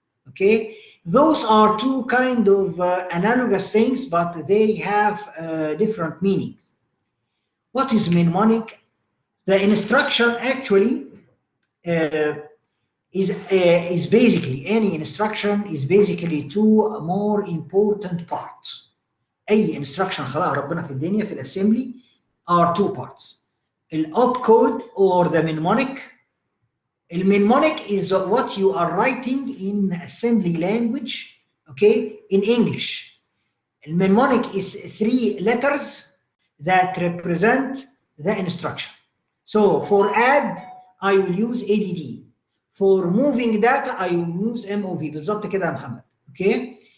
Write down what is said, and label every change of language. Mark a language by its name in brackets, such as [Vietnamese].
[English] Okay, those are two kind of analogous things, but they have different meanings. What is mnemonic? The instruction actually is basically, any instruction is basically two more important parts. [Arabic] أي instruction خلقها ربنا في الدنيا في الأسمبلي [English] are two parts. الopcode or the mnemonic. The mnemonic is what you are writing in assembly language, okay, in English. The mnemonic is 3 letters that represent the instruction. So for add, I will use ADD. For moving data, I will use MOV. [Arabic] بالظبط كده يا محمد. [English] Okay.